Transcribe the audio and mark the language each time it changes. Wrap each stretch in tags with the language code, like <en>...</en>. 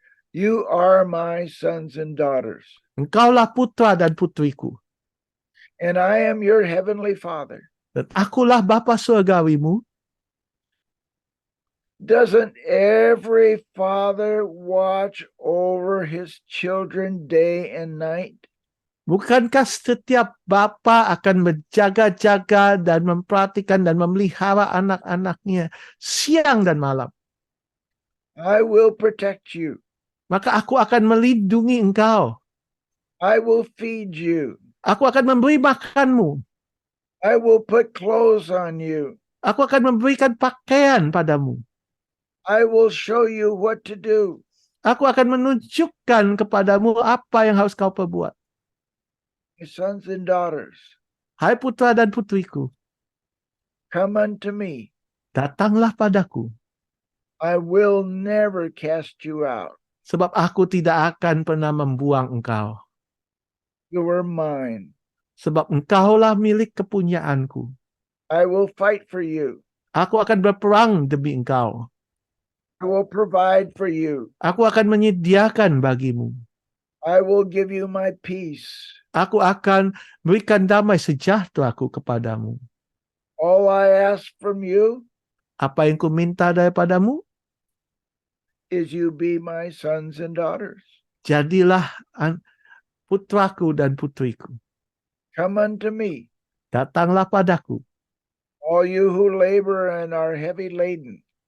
<en>you are my sons and daughters.</en> <id>Engkaulah putra dan putriku.</id> <en>And I am your heavenly Father.</en> <id>Dan akulah Bapa surgawimu.</id> <en>Doesn't every father watch over his children day and night?</en> <id>Bukankah setiap bapa akan menjaga-jaga dan memperhatikan dan memelihara anak-anaknya siang dan malam?</id> <en>I will protect you.</en> <id>Maka aku akan melindungi engkau.</id> <en>I will feed you.</en> <id>Aku akan memberi makanmu.</id> <en>I will put clothes on you.</en> <id>Aku akan memberikan pakaian padamu.</id> <en>I will show you what to do.</en> <id>Aku akan menunjukkan kepadamu apa yang harus kau perbuat.</id> <en>My sons and daughters,</en> <id>Hai putra dan putriku,</id> <en>come unto me.</en> <id>datanglah padaku.</id> <en>I will never cast you out.</en> <id>Sebab aku tidak akan pernah membuang engkau.</id> <en>You are mine.</en> <id>Sebab engkaulah milik kepunyaanku.</id> <en>I will fight for you.</en> <id>Aku akan berperang demi engkau.</id> <en>I will provide for you.</en> <id>Aku akan menyediakan bagimu.</id> <en>I will give you my peace.</en> <id>Aku akan berikan damai sejahteraku kepadamu.</id> <en>All I ask from you</en> <id>Apa yang ku minta daripadamu,</id> <en>is you be my sons and daughters.</en> <id>jadilah putraku dan putriku.</id> <en>Come unto me,</en> <id>Datanglah padaku.</id> <en>all you who labor and are heavy laden,</en>